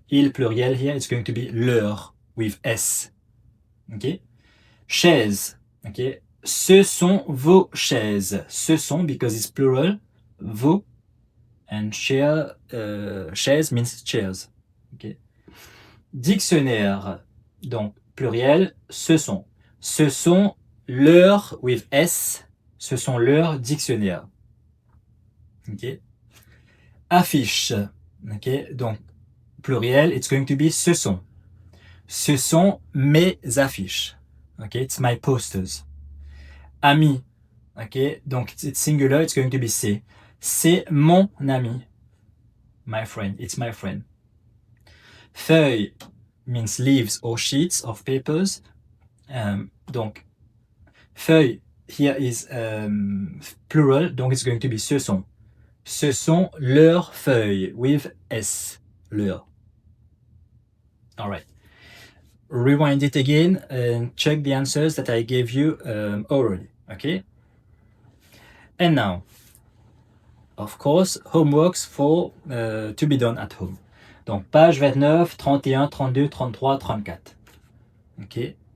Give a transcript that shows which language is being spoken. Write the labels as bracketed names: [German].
[French] Il, pluriel, [English] here, it's going to be [French] leur, [English] with S. Okay. [French] Chaise, okay. Ce sont vos chaises. Ce sont, [English] because it's plural, [French] vos, [English] and chair, chaise means chairs. Okay. [French] Dictionnaire, donc pluriel, ce sont. Ce sont leurs, [English] with S, [French] ce sont leurs dictionnaires. [English] Okay. Affiche, okay. [French] Donc pluriel, [English] it's going to be [French] ce sont. Ce sont mes affiches. [English] Okay, it's my posters. Ami, okay, [French] donc [English] it's singular, it's going to be [French] c'est. C'est mon ami. [English] My friend, it's my friend. Feuille means leaves or sheets of papers. [French] Donc, [English] feuille, here is plural, [French] donc [English] it's going to be [French] ce sont. Ce sont leurs feuilles, [English] with S, [French] leur. [English] All right. Rewind it again and check the answers that I gave you already, okay? And now, of course, homeworks for to be done at home. [French] Donc, page 29, 31, 32, 33, 34. Okay.